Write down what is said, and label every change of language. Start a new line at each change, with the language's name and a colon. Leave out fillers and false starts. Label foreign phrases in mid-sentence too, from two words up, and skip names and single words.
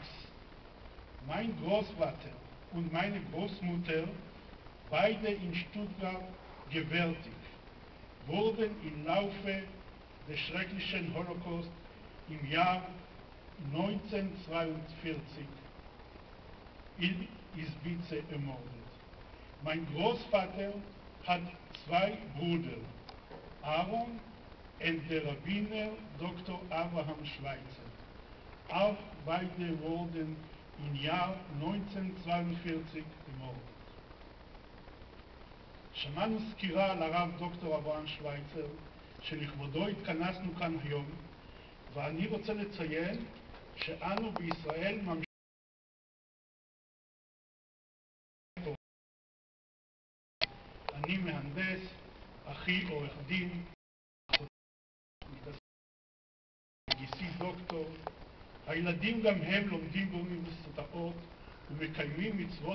German: Mein Großvater und meine Großmutter, beide in Stuttgart gewärtig, wurden im Laufe des schrecklichen Holocaust im Jahr 1942 in Izbice ermordet. Mein Großvater hat zwei Brüder, Aaron und der Rabbiner Dr. Abraham Schweitzer. Auch beide wurden im Jahr 1942 ermordet.
Hebrew: שמענו סקירה על הרב דוקטור אברהם שוויצר, שלכבודו התכנסנו כאן היום, ואני רוצה לציין שאנו בישראל ממשיכים. אני מהנדס, אחי עורך דין, גיסי דוקטור, הילדים גם הם לומדים באוניברסיטאות ומקיימים מצוות.